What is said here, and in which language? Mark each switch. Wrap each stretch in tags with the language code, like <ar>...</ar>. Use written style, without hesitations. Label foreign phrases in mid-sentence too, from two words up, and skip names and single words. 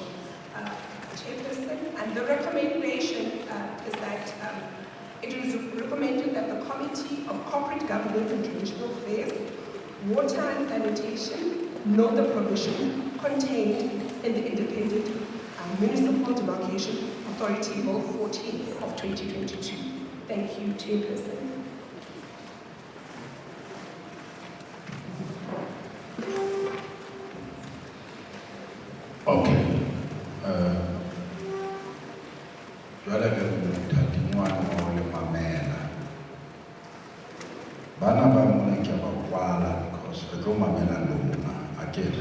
<en>Chairperson, and the recommendation is that it is recommended that the Committee of Corporate Governance and Traditional Affairs, Water and Sanitation, know the provisions contained in the Independent Municipal Demarcation Authority Bill 14 of 2022. Thank you, Chairperson. Okay.</en> <st>Jwale ke mothating wa mo le mamela. Bana ba mona ke ba kwala because re tlo mamela lona akere.</st>